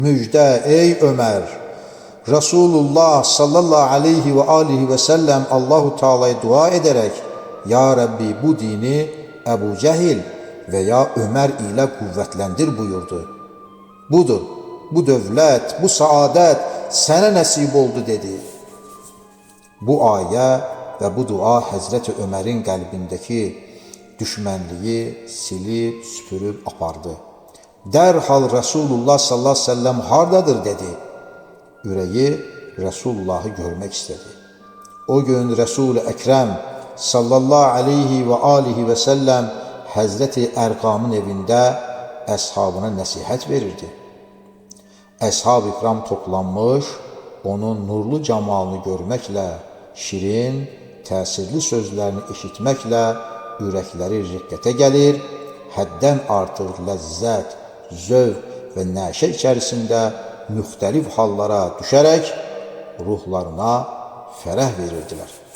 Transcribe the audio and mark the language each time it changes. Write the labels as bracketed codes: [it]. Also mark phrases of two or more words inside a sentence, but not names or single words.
[tr] Müjde ey Ömer! Resulullah [ar] صلى الله عليه وعليه وسلم [tr] Allahu Teala'ya dua ederek [ar] يا ربي [tr] bu dini Ebu Cehil veya Ömer ile kuvvetlendir buyurdu. [az] Budur, bu dövlət, bu saadet sənə nəsib oldu dedi. Bu ayə və bu dua Həzrəti Ömərin qəlbindəki düşmənliyi silib, süpürüb apardı. Dərhal Resulullah [ar] صلى الله عليه وسلم [az] hardadır dedi. Ürəyi Resulullah'ı görmək istədi. O gün Resul-i Ekrem [ar] صلى الله عليه وعليه وسلم [az] Həzrəti Ərqamın evində əshabına nəsihət verirdi. Əshab-ı İkram toplanmış, onun nurlu camalını görməklə, şirin, təsirli sözlərini eşitməklə ürəkləri riqqətə gəlir, həddən artıq ləzzət, zövq və nəşə içərisində müxtəlif hallara düşərək ruhlarına fərəh verirdilər.